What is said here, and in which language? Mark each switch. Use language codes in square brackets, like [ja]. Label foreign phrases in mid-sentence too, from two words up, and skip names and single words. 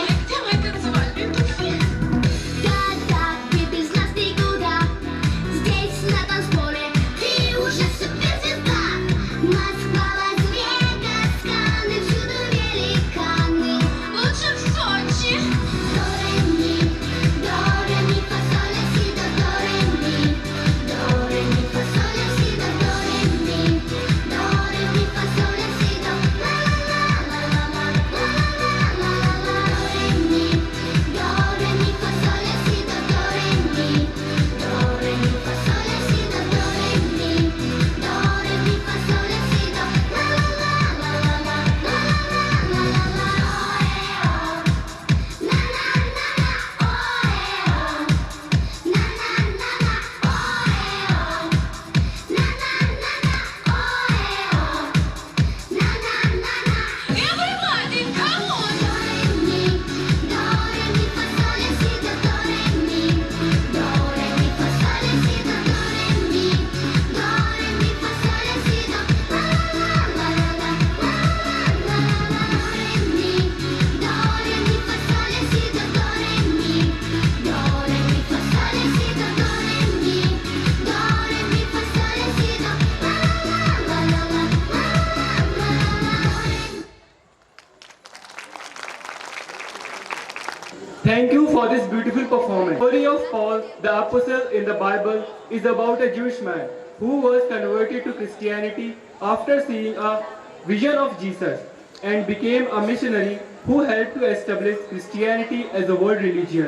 [ru] Где мои танцевальные туфли? Да-да, ты без нас никуда. Здесь на танцполе ты уже суперзвезда. Москва, Лас-Вегас, Канны, всюду великаны. Лучше в Сочи. До, ре, ми, фа, соль, ля, си, до, ре, ми. До, ре, ми, фа, соль, ля, си, до, ре, ми. До, ре, ми, фа, соль, ля, си, до. Ла ла ла ла ла ла ла ла ла ла. До, ре, ми, фа, соль, ля, си, до, ре, ми. До, ре, ми, фа, соль, ля, си, до, ре, ми. До, ре, ми, фа, соль, ля, си, до. Ла ла ла ла ла ла ла ла ла ла ла. [en] Everybody, come on! [ru] Do, ре, ми, фа, соль, ля, си, до, ре, ми. До, ре, ми, фа, соль, ля, си, до, ре, ми. До, ре, ми, фа, соль, ля, си, до. Ла ла ла ла ла ла ла ла ла. До, ре, ми, фа, соль, ля, си, до, ре, ми. До, ре, ми, фа, соль, ля, си, до, ре, ми. До, ре, ми, фа, соль, ля, си, до. Ла ла ла ла ла ла ла ла ла. [en] Thank you for this beautiful performance. The story of Paul, the apostle in the Bible, is about a Jewish man who was converted to Christianity after seeing a vision of Jesus and became a missionary who helped to establish Christianity as a world religion.